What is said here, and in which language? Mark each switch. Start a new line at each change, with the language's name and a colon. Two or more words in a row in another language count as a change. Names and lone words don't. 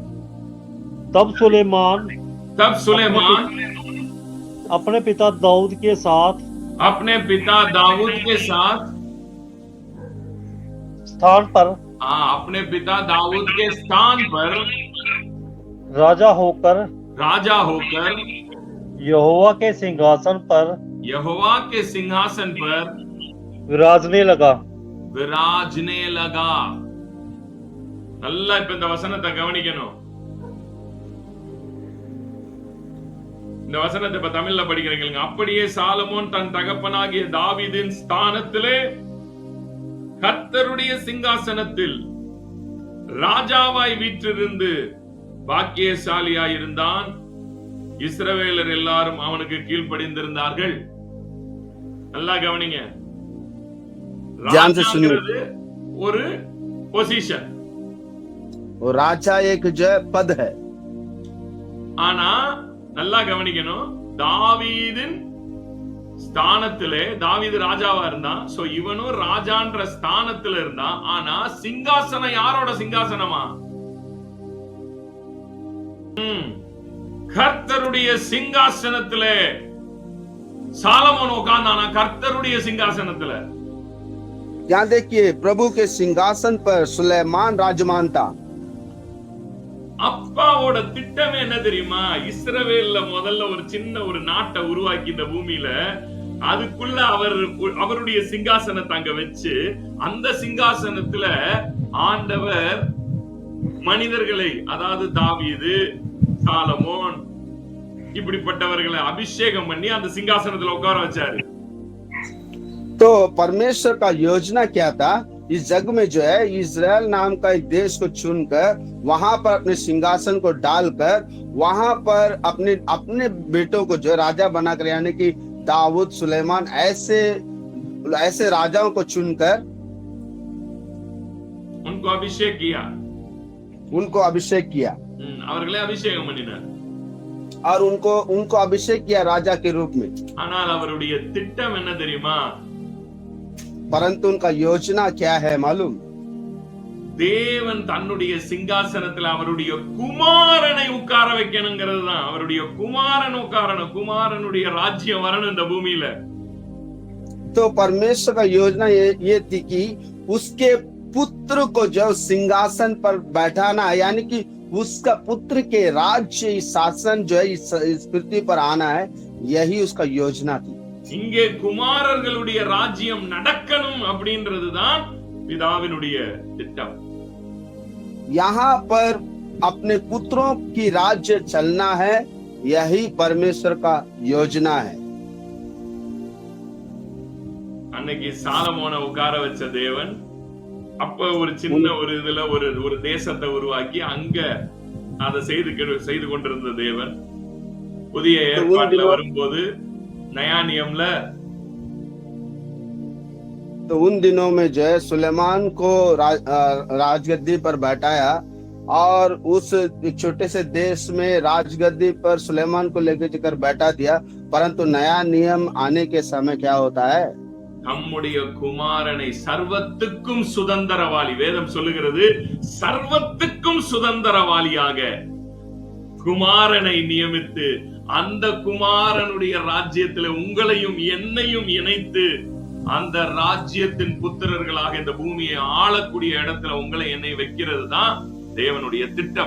Hindi: तब सुलेमान अपने पिता दाऊद के साथ स्थान पर अपने पिता दाऊद के स्थान पर राजा होकर यहोवा के सिंहासन पर विराजने लगा।
Tamil: நல்லா இப்ப இந்த வசனத்தை கவனிக்கணும். இந்த வசனத்தை இப்ப தமிழ்ல படிக்கிறீங்க. அப்படியே சாலமோன் தன் தகப்பனாகிய தாவீதின் ஸ்தானத்திலே கர்த்தருடைய சிங்காசனத்தில் ராஜாவாய் வீற்றிருந்து பாக்கியசாலியாய் இருந்தான். இஸ்ரவேலர் எல்லாரும் அவனுக்கு கீழ்ப்படிந்திருந்தார்கள். நல்லா கவனிங்க. ராஜாங்கிறது ஒரு பொசிஷன்,
Hindi: वो राजा एक जो पद है।
Tamil: ஆனா நல்லா கவனிக்கணும், தாவீதின் ஸ்தானத்திலே தாவீது ராஜாவா இருந்தான். சோ இவனும் ராஜான்ற ஸ்தானத்துல இருந்தான். ஆனா சிங்காசனம் யாரோட சிங்காசனமா? கர்த்தருடைய சிங்காசனத்திலே சாலமோன் உட்கார்ந்தானா? கர்த்தருடைய சிங்காசனத்துல।
Hindi: यहाँ देखिए प्रभु के सिंहासन पर सुलेमान राजमान था।
Tamil: அப்பாவோட திட்டம் என்ன தெரியுமா? இஸ்ரவேல்ல முதல்ல ஒரு சின்ன ஒரு நாட்டை உருவாக்கி இந்த பூமியில அதுக்குள்ள அவருடைய சிங்காசனத்தை அங்க வச்சு அந்த சிங்காசனத்துல ஆண்டவர் மனிதர்களை, அதாவது தாவீது, சாலமோன் இப்படிப்பட்டவர்களை அபிஷேகம் பண்ணி அந்த சிங்காசனத்துல உட்கார வச்சாரு।
Hindi: तो परमेश्वर का योजना क्या था? इस जग में जो है इजराइल नाम का एक देश को चुनकर वहां पर अपने सिंहासन को डालकर वहां पर अपने बेटों को जो राजा बनाकर, यानी कि दाऊद, सुलेमान ऐसे राजाओं को चुनकर उनको अभिषेक किया
Tamil: அவர்களை அபிஷேகம் பண்ணினார்
Hindi: और उनको अभिषेक किया राजा के रूप में।
Tamil: ஆனால் அவருடைய திட்டம் என்ன தெரியுமா?
Hindi: परंतु उनका योजना क्या है मालूम?
Tamil: தேவன் தன்னுடைய சிங்காசனத்தில் அவருடைய குமாரனை உட்கார வைக்கணுங்கிறது தான்। அவருடைய குமாரனுடைய ராஜ்யம் வரணும் இந்த பூமியில।
Hindi: तो परमेश्वर का योजना ये थी कि उसके पुत्र को जो सिंहासन पर बैठाना, यानी कि उसका पुत्र के राज्य शासन जो है इस पृथ्वी पर आना है, यही उसका योजना थी।
Tamil: இங்கே குமாரர்களுடைய ராஜ்யம் நடக்கணும் அப்படின்றதுதான் பிதாவினுடைய திட்டம்।
Hindi: यहाँ पर अपने पुत्रों की राज्य चलना है, यही परमेश्वर का योजना है।
Tamil: அன்னைக்கு சாலமோனை உட்கார வச்ச தேவன் அப்ப ஒரு சின்ன ஒரு இதுல ஒரு தேசத்தை உருவாக்கி அங்க அதை செய்து கொண்டிருந்த தேவன் புதிய ஏற்பாட்டுல வரும்போது
Hindi: नया नियम ला तो उन दिनों में जो है सुलेमान को राजगद्दी पर बैठाया और उस छोटे से देश में राजगद्दी पर सुलेमान को लेकर जाकर बैठा दिया। परंतु नया नियम आने के समय क्या होता है,
Tamil: நம்முடைய குமாரனை சர்வத்துக்கும் சுதந்திரவாளி, வேதம் சொல்லுகிறது சர்வத்துக்கும் சுதந்திரவாளியாக குமாரனை நியமித்து அந்த குமாரனுடைய ராஜ்யத்தில் உங்களையும் என்னையும் இணைத்து அந்த ராஜ்யத்தின் புத்திரர்களாக இந்த பூமியை ஆளக்கூடிய இடத்துல உங்களை என்னை வைக்கிறது தான் தேவனுடைய திட்டம்।